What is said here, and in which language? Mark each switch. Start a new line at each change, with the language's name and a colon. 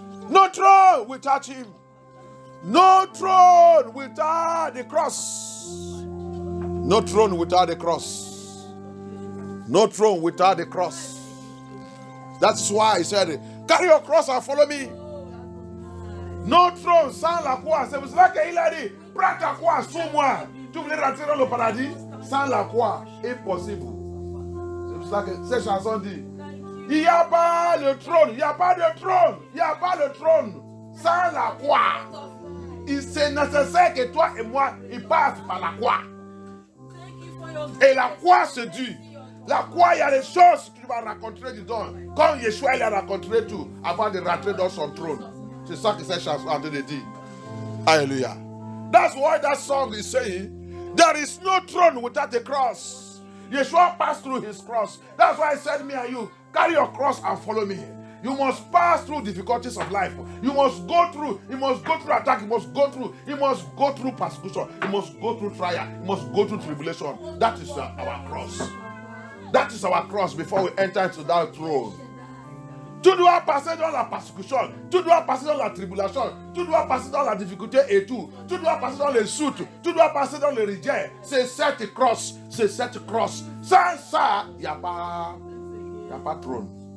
English: No throne without him. No throne without the cross. No throne without the cross. No throne without the cross. That's why he said, carry your cross and follow me. No throne
French: sans la croix. C'est pour cela qu'il a dit, prends ta croix sous moi. Tu voulais rentrer dans le paradis sans la croix. Impossible. C'est pour cela que cette chanson dit, il n'y a pas le trône, il n'y a pas de trône, il n'y a pas le trône sans la croix. C'est nécessaire que toi et moi, ils passent par la croix. Et la croix se dit, la croix, il y a des choses que tu vas rencontrer dedans. Comme Yeshua, il a rencontré tout avant de rentrer dans son trône. C'est ça que cette chanson est en train de dire. Alléluia.
English: That's why that song is saying, there is no throne without the cross. Yeshua passed through his cross. That's why I said, me and you, carry your cross and follow me. You must pass through difficulties of life. You must go through attack. You must go through persecution. You must go through trial. You must go through tribulation. That is our cross. That is our cross before we enter into that throne.
French: Tu dois passer dans la persécution, tu dois passer dans la tribulation, tu dois passer dans la difficulté et tout, tu dois passer dans les soutes, tu dois passer dans le rejet. C'est cette cross, c'est cette cross. Sans ça, il n'y a pas de trône.